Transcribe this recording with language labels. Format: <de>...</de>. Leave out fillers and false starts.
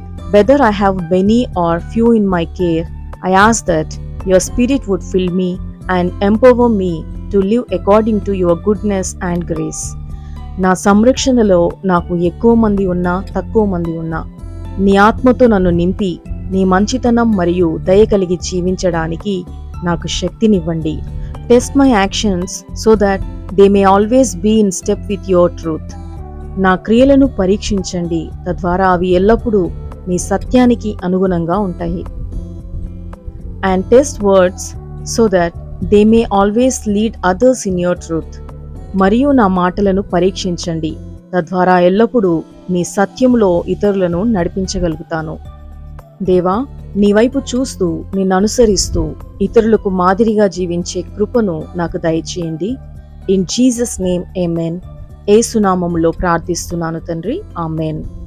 <en>Whether I have many or few in my care, I ask that your spirit would fill me and empower me to live according to your goodness and grace.</en> <te>నా సంరక్షణలో నాకు ఎక్కువ మంది ఉన్నా తక్కువ మంది ఉన్నా నీ ఆత్మతో నన్ను నింపి నీ మంచితనం మరియు దయ కలిగి జీవించడానికి నాకు శక్తినివ్వండి.</te> <en>Test my actions so that they may always be in step with your truth.</en> <te>నా క్రియలను పరీక్షించండి, తద్వారా అవి ఎల్లప్పుడూ మీ సత్యానికి అనుగుణంగా ఉంటాయి.</te> <en>And test words so that they may always lead others in your truth.</en> <te>మరియు నా మాటలను పరీక్షించండి, తద్వారా ఎల్లప్పుడూ నీ సత్యములో ఇతరులను నడిపించగలుగుతాను. దేవా, నీ వైపు చూస్తూ నిన్ను అనుసరిస్తూ ఇతరులకు మాదిరిగా జీవించే కృపను నాకు దయచేయండి.</te> <en>In Jesus name amen.</en> <te>యేసు నామములో ప్రార్థిస్తున్నాను తండ్రి, ఆమేన్.</te>